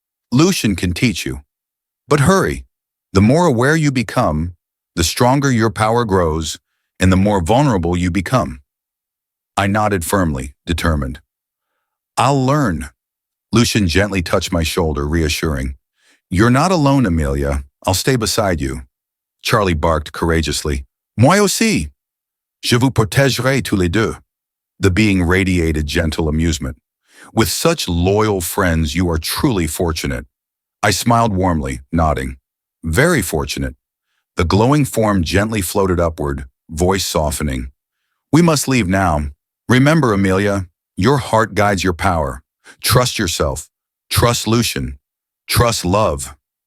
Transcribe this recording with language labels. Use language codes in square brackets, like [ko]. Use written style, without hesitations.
[en] Lucien can teach you. But hurry. The more aware you become, the stronger your power grows, and the more vulnerable you become. I nodded firmly, determined. I'll learn. Lucien gently touched my shoulder, reassuring. You're not alone, Amelia. I'll stay beside you. Charlie barked courageously. [fr] Moi aussi. Je vous protégerai tous les deux. [en] The being radiated gentle amusement. With such loyal friends, you are truly fortunate. I smiled warmly, nodding. Very fortunate. The glowing form gently floated upward, voice softening. We must leave now. Remember, Amelia, your heart guides your power. Trust yourself. Trust Lucien. Trust love.